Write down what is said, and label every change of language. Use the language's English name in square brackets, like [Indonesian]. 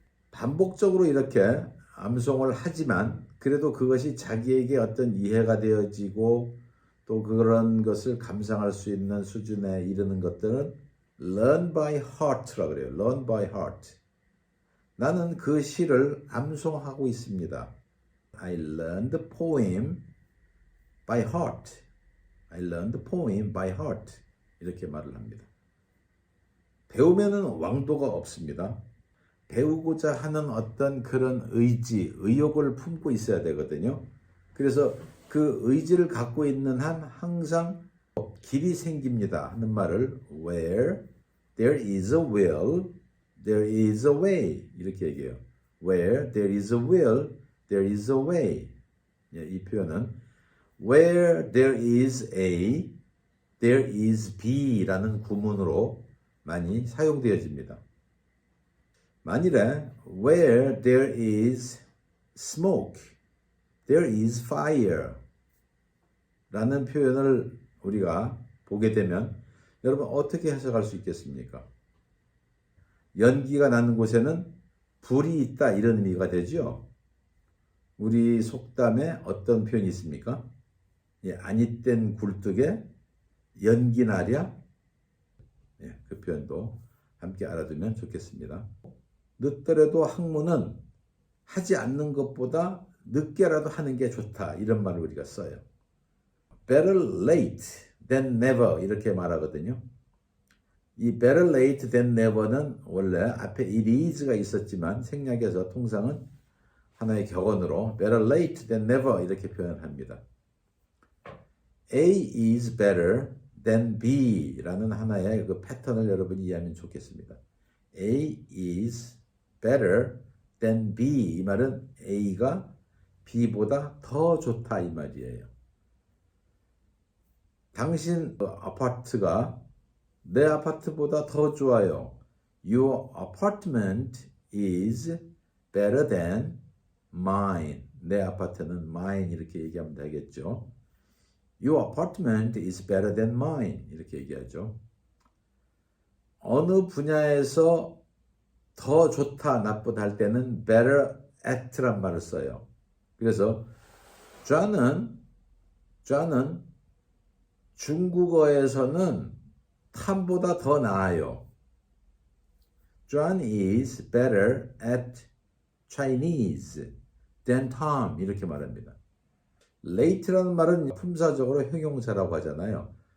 [Korean] 반복적으로 이렇게 암송을 하지만 그래도 그것이 자기에게 어떤 이해가 되어지고 또 그런 것을 감상할 수 있는 수준에 이르는 것들은 [English] learn by heart [Korean] 라고 그래요. [English] learn by heart. [Korean] 나는 그 시를 암송하고 있습니다. [English] I learned the poem by heart. I learned the poem by heart. [Korean] 이렇게 말을 합니다. 배우면은 왕도가 없습니다. 배우고자 하는 어떤 그런 의지, 의욕을 품고 있어야 되거든요. 그래서 그 의지를 갖고 있는 한 항상 길이 생깁니다 하는 말을 [English] where there is a will, there is a way [Korean] 이렇게 얘기해요. [English] Where there is a will, there is a way. [Korean] 이 표현은 [English] where there is A, there is B라는 [Korean] 구문으로 많이 사용되어집니다. 만일에 [English] where there is smoke, there is fire [Korean] 라는 표현을 우리가 보게 되면 여러분 어떻게 해석할 수 있겠습니까? 연기가 나는 곳에는 불이 있다 이런 의미가 되죠. 우리 속담에 어떤 표현이 있습니까? 아니땐 굴뚝에 연기 나랴? 그 표현도 함께 알아두면 좋겠습니다. 늦더라도 학문은 하지 않는 것보다 늦게라도 하는 게 좋다 이런 말을 우리가 써요. [English] Better late than never [Korean] 이렇게 말하거든요. 이 [English] better late than never [Korean] 는 원래 앞에 [English] it is [Korean] 가 있었지만 생략해서 통상은 하나의 격언으로 better late than never 이렇게 표현합니다. [English] A is better than B [Korean] 라는 하나의 그 패턴을 여러분이 이해하면 좋겠습니다. [English] A is better than B [Korean] 이 말은 A가 B보다 더 좋다 이 말이에요. 당신 아파트가 내 아파트보다 더 좋아요. [English] Your apartment is better than mine. [Korean] 내 아파트는 mine 이렇게 얘기하면 되겠죠. [English] Your apartment is better than mine. [Korean] 이렇게 얘기하죠. 어느 분야에서 더 좋다, 나쁘다 할 때는 better at란 말을 써요. 그래서 좌는 중국어에서는 탐보다 더 나아요. [English] John is better at Chinese than Tom. [Korean] 이렇게 말합니다. late라는 말은 품사적으로 형용사라고 하잖아요.